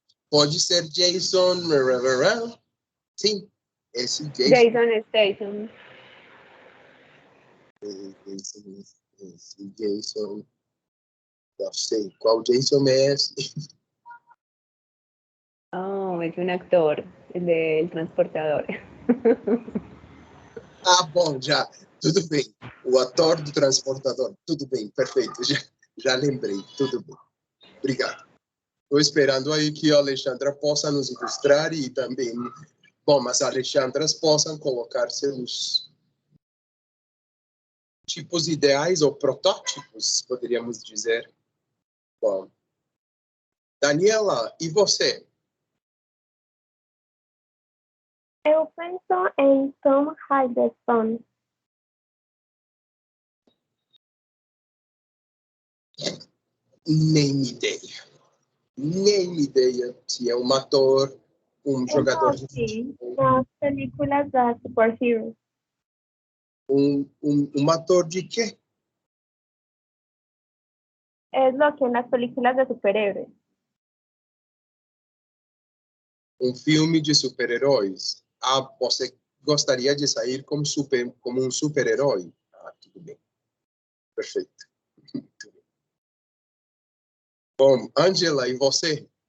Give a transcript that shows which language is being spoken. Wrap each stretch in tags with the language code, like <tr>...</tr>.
<pt>Pode ser Jason. Sim, esse Jason. Jason Statham. Esse Jason. Não sei qual Jason é esse.</pt> <es>Es un actor, el del Transportador.</es> <pt>Ah, bom, já. Tudo bem. O ator do Transportador. Tudo bem, perfeito. Já lembrei. Tudo bem. Obrigado. Estou esperando aí que a Alexandra possa nos ilustrar e também, bom, as Alexandras possam colocar seus tipos ideais ou protótipos, poderíamos dizer. Bom. Daniela, e você? Eu penso em Tom Hiddleston. Nem ideia. Nem ideia se é um ator, um jogador de futebol. Nas películas da Superhero. Um ator de quê?</pt> <es>Es lo que en las películas de superhéroes.</es> <pt>Um filme de super-heróis. Ah, você gostaria de sair como um super-herói? Ah, tudo bem. Perfeito. Muito bem. Bom, Angela, e você?</pt>